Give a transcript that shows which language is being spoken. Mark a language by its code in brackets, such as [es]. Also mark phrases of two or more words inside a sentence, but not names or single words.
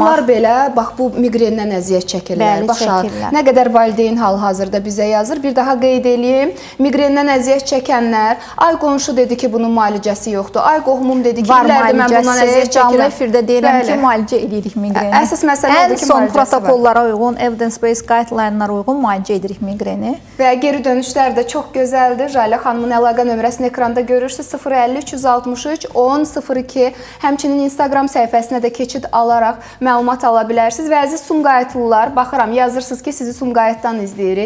[az] Uşaqlar belə, bax, bu miqrendən əziyyət çəkirlər. Nə qədər valideyn hal-hazırda bizə yazır. Bir daha qeyd edeyim, miqrendən əziyyət çəkənlər, ay qonşu dedi ki, bunun müalicəsi yoxdur, ay qohumum dedi ki, illərdir mən bundan əziyyət çəkirəm. Canlı efirdə deyirəm ki, müalicə edirik. Əsas məsələ odur ki, ən son protokollara uyğun, [en] evidence-based guideline-lara [az] uyğun müalicə edirik miqreni. Və geri dönüşlər də çox gözəldir. Jalə xanımın əlaqə nömrəsini ekranda görürsünüz. 050 363 1002. Həmçinin Instagram səhifəsinə də keçid alaraq məlumat ala bilərsiniz. Və əziz Sumqayıtlılar, baxıram, yazırsınız ki, sizi Sumqayıtdan izləyirik.